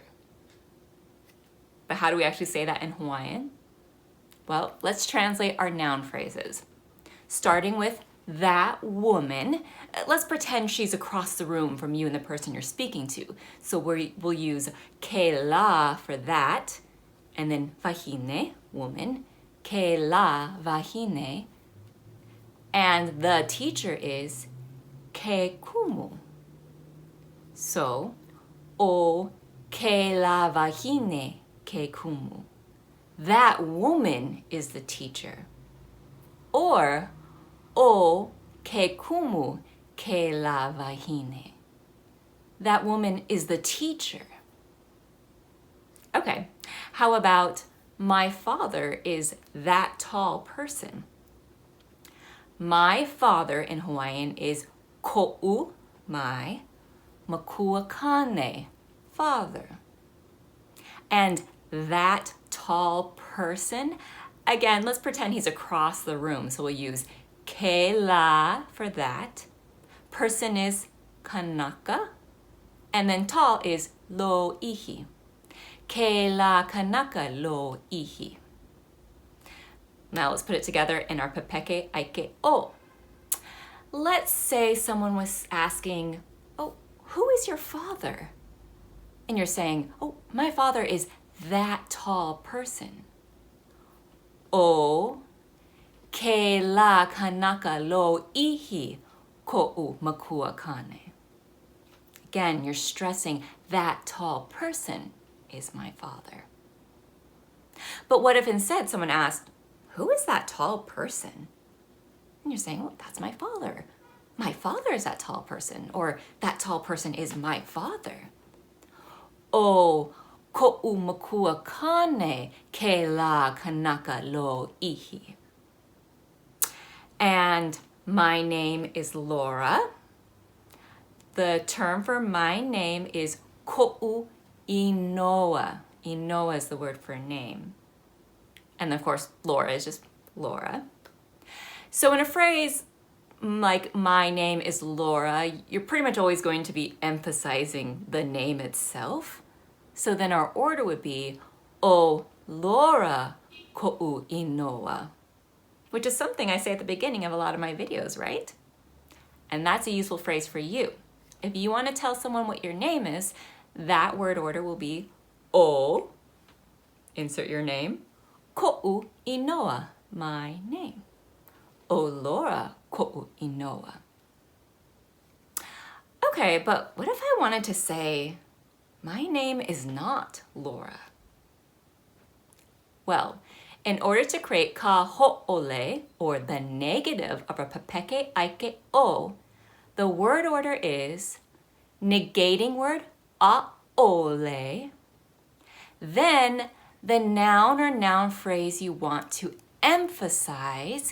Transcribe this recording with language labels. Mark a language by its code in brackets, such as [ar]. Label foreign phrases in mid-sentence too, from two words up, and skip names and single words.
[en] But how do we actually say that in Hawaiian? Well, let's translate our noun phrases. Starting with that woman, let's pretend she's across the room from you and the person you're speaking to. So we'll use [haw] ke la [en] for that, and then wahine, woman, [haw] ke la wahine, [en] and the teacher is [haw] ke kumu. So, o ke la wahine ke kumu. [en] That woman is the teacher. Or, [haw] o ke kumu ke la wahine. [en] That woman is the teacher. Okay, how about my father is that tall person? My father in Hawaiian is ko'u, my, [haw] makua kane, [en] father. And that tall person, again, let's pretend he's across the room. So we'll use [haw] ke la [en] for that. Person is kanaka. And then tall is [haw] lo ihi. Ke la kanaka lo ihi. [en] Now let's put it together in our [haw] Pepeke Aike o. [en] Let's say someone was asking, oh, who is your father? And you're saying, oh, my father is that tall person. [haw] O ke la kanaka lo ihi ko'u makua kane. [en] Again, you're stressing that tall person is my father. But what if instead someone asked, who is that tall person? And you're saying, well, that's my father. My father is that tall person, or that tall person is my father. [haw] O ko'u makua kane ke la kanaka lo ihi. [en] And my name is Laura. The term for my name is [haw] ko'u inoa. [en] Inoa is the word for name. And of course, Laura is just Laura. So in a phrase like my name is Laura, you're pretty much always going to be emphasizing the name itself. So then our order would be, [haw] o Laura ko'u inoa, [en] which is something I say at the beginning of a lot of my videos, right? And that's a useful phrase for you. If you want to tell someone what your name is, that word order will be o, insert your name, [haw] ko'u inoa, [en] my name. [haw] O Laura ko'u inoa. [en] Okay, but what if I wanted to say, my name is not Laura? Well, in order to create [haw] ka ho'ole, [en] or the negative of a [haw] Pepeke Aike o, [en] the word order is negating word a'ole, then the noun or noun phrase you want to emphasize.